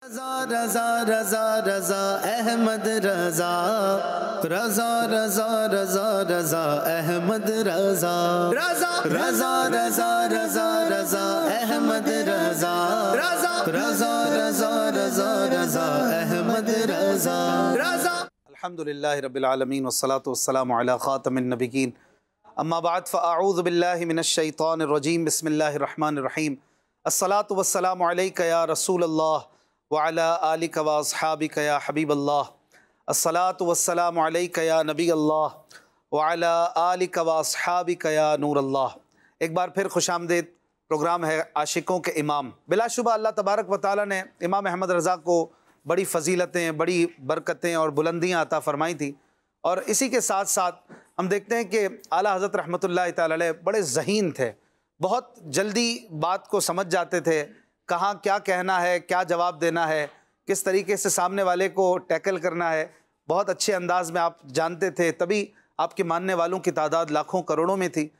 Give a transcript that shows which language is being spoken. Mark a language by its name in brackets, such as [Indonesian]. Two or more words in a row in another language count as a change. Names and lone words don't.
[Arabic] رضا رضا رضا احمد رضا رضا رضا رضا رضا احمد رضا رضا رضا رضا رضا رضا احمد رضا رضا رضا رضا رضا رضا احمد رضا رضا الحمدللہ رب العالمین والصلاة والسلام علی خاتم النبیین اما بعد فاعوذ باللہ من الشیطان الرجیم بسم اللہ الرحمن الرحیم الصلاة والسلام علیک یا رسول اللہ وعلی آلک و اصحابک یا حبیب اللہ الصلاة والسلام علیک یا نبی اللہ وعلی آلک و اصحابک یا نور اللہ۔ [Urdu] ایک بار پھر خوش آمدید، پروگرام ہے عاشقوں کے امام۔ بلا شبہ اللہ [Arabic] تبارک و تعالیٰ [Urdu] نے امام احمد رضا کو بڑی فضیلتیں، بڑی برکتیں اور بلندیاں عطا فرمائی تھیں، اور اسی کے ساتھ ساتھ ہم دیکھتے ہیں کہ اعلیٰ حضرت [Arabic] رحمۃ اللہ تعالی علیہ [Urdu] بڑے ذہین تھے، بہت جلدی بات کو سمجھ جاتے تھے، کہاں کیا کہنا ہے، کیا جواب دینا ہے، کس طریقے سے سامنے والے کو ٹیکل کرنا ہے، بہت اچھے انداز میں آپ جانتے تھے، تبھی آپ کے ماننے والوں کی تعداد لاکھوں کروڑوں میں تھی۔